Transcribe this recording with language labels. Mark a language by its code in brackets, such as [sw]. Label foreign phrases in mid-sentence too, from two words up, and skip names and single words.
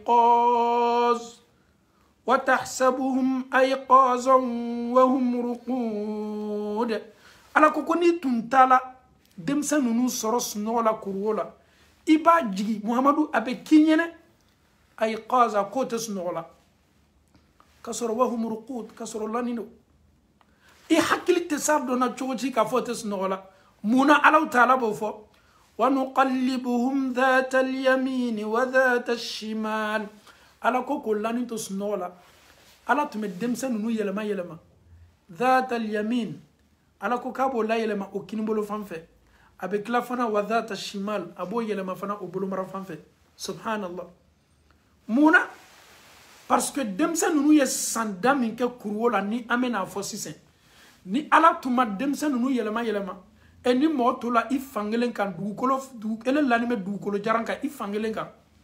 [ar] أيقاظا وهم رقود [bm] ala ko ni tun tala denmisɛn ninnu sɔrɔ sunɔgɔ la kuruwo la i b'a jigi muhamadu a bɛ k'i ɲɛnɛ ayqaza k'o tɛ sunɔgɔ la ka sɔrɔ [ar] وهم رقود [bm] ka sɔrɔ lani do i hakili tɛ s'a dɔn na cogo ci k'a fɔ o tɛ sunɔgɔ la munna [ar] الله تعالى [bm] b'o fɔ [ar] ونقلبهم ذات اليمين وذات الشمال [bm] ala ko lani to sunɔgɔ la ala tun bɛ denmisɛn ninnu yɛlɛma [ar] ذات اليمين [bm] ala ko k'a b'o la yɛlɛma o kinibolo fan fɛ a bɛ tila fana [ar] وذات شمال [bm] a b'o yɛlɛma fana o bolomara fan fɛ subhanallah munna [fr] parce que [bm] denmisɛn ninnu ye san da min kɛ kuruwo la ni an bɛna fɔ sisan ni ala tun ma denmisɛn ninnu yɛlɛma ni mɔgɔ to la i fankelen kan ele lani bɛ dugukolo jaran kan i fankelen kan